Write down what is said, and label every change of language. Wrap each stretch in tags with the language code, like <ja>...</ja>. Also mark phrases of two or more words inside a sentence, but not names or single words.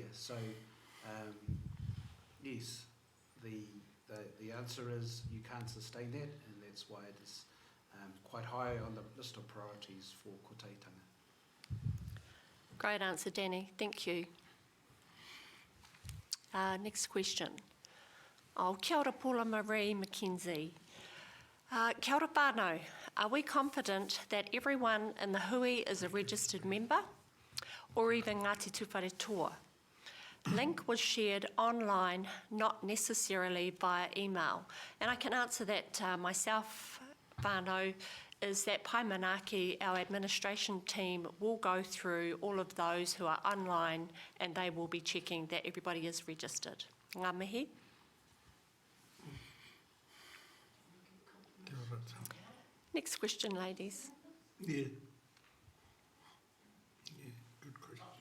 <en>So yes, the answer is you can't sustain that, and that's why it is quite high on the list of priorities for Kotahitanga. Great answer, Danny. Thank you. Next question.</en> <mi>Kia ora, Paula Marie McKenzie. Kia ora whānau.</mi> <en>Are we confident that everyone in the Hui is a registered member, or even Ngāti Tūwharetoa? Link was shared online, not necessarily via email. And I can answer that myself, whānau, is that Pai Manaki, our administration team, will go through all of those who are online, and they will be checking that everybody is registered.</en> <mi>Ngā mihi.</mi> <en>Next question, ladies. Yeah. Good question.</en>